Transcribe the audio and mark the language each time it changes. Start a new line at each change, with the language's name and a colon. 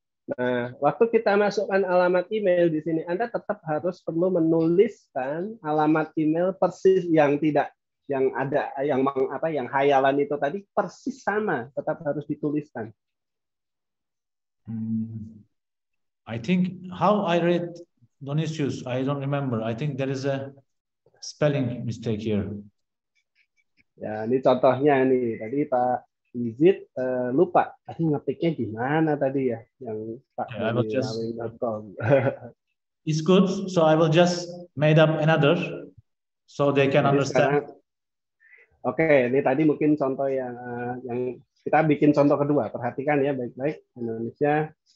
Indonesian: Nah, waktu kita masukkan alamat email di sini, Anda tetap harus perlu menuliskan alamat email persis yang tidak, yang ada, yang hayalan itu tadi persis sama, tetap harus dituliskan.
English: I think how I read Donisius, I don't remember. I think there is a spelling mistake here.
Indonesian: Ya, ini contohnya nih. Tadi Pak Yizid lupa tadi ngetiknya gimana tadi ya, yang pakdonisius.com.
English: It's good, so I will just made up another so they can understand.
Indonesian: Oke, ini tadi mungkin contoh yang kita bikin contoh kedua. Perhatikan ya baik-baik Indonesia.